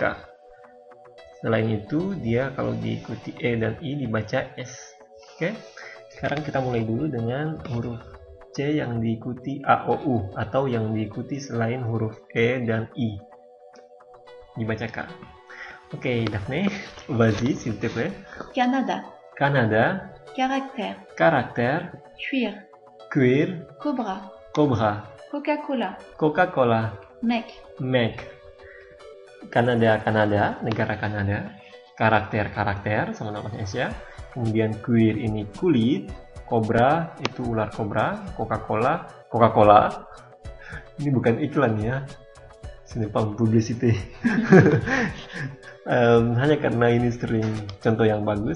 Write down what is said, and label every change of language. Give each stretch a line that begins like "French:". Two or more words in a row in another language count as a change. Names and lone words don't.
Indonesian: Selain itu, dia kalau diikuti E dan I dibaca S. Oke? Sekarang kita mulai dulu dengan huruf C yang diikuti A, O, U, atau yang diikuti selain huruf E dan I. Dibaca K. Oke,
French: Daphne, vas-y, s'il te plaît. Canada. Canada. Caractère. Caractère. Cuir. Cuir. Cobra. Cobra. Coca-Cola. Coca-Cola. Mec. Mac. Canada,
Indonesian: Kanada, negara Kanada. Karakter, sama nama Indonesia. Kemudian cuir ini kulit. Cobra itu ular kobra. Coca-Cola, Coca-Cola. Ini bukan iklan ya. Sinepang publicity. Hanya karena ini sering contoh yang bagus.